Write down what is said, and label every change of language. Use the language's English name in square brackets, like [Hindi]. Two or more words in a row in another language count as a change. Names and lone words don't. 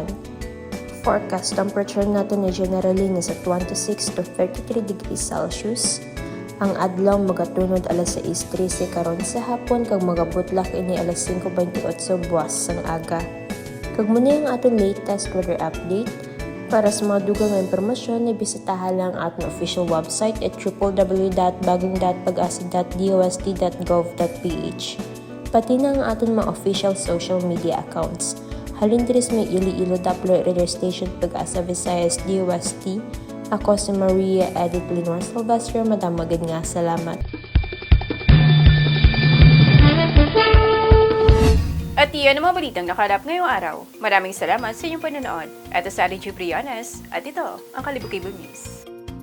[English] Forecast temperature [Filipino] natin ay generally nasa 26 to 33 [English] degrees Celsius. [Hiligaynon] Ang adlaw magatunod alas 6:13 karon sa hapon kag magabutlak ini alas 5:28 buwas sang aga. Kag muna ang aton latest weather update. [Filipino] Para sa mga dugang impormasyon, ibisitahan lang ang ating [English] official website [Filipino] at www.bagong.pag-asa.dost.gov.ph. Pati na ang ating mga [English] official social media accounts. [Hiligaynon] Halin diris may Iloilo Doppler Radio Station Pag-asa Visayas DOST. [Filipino] Ako si Maria Edith Leonor Silvestre. [Hiligaynon] Madamagad nga, salamat. [Filipino] At iyan ang mga balitang nakalap ngayong araw. Maraming salamat sa inyong panonood. Ito sa ating Briones at ito ang Kalibo Cable News.